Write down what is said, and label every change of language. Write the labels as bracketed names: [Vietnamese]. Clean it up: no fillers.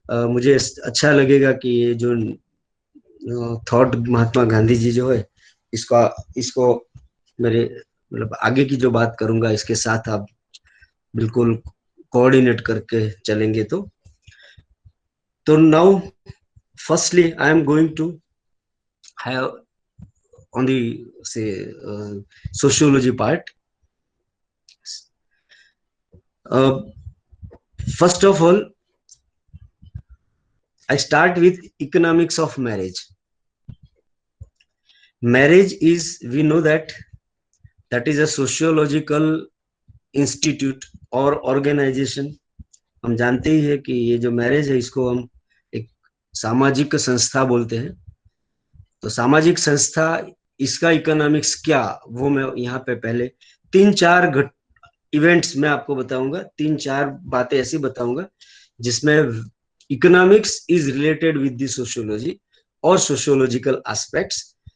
[Hindi] मुझे अच्छा लगेगा कि ये जो थॉट महात्मा गांधी जी जो है, इसको मेरे मतलब आगे की जो बात करूंगा इसके साथ आप बिल्कुल कोऑर्डिनेट करके चलेंगे। [English] तो now firstly I am going to have on the say sociology part. First of all, I start with economics of marriage. Marriage is, we know that is a sociological institute or organization. [Hindi] हम जानते ही है कि ये जो marriage है इसको हम एक सामाजिक संस्था बोलते हैं। तो सामाजिक संस्था, इसका इकोनॉमिक्स क्या, वो मैं यहाँ पे पहले 3-4 इवेंट्स मैं आपको बताऊंगा, 3-4 बातें ऐसी बताऊंगा जिसमें [English] economics is related with the sociology [Hindi] और सोशियोलॉजिकल एस्पेक्ट्स।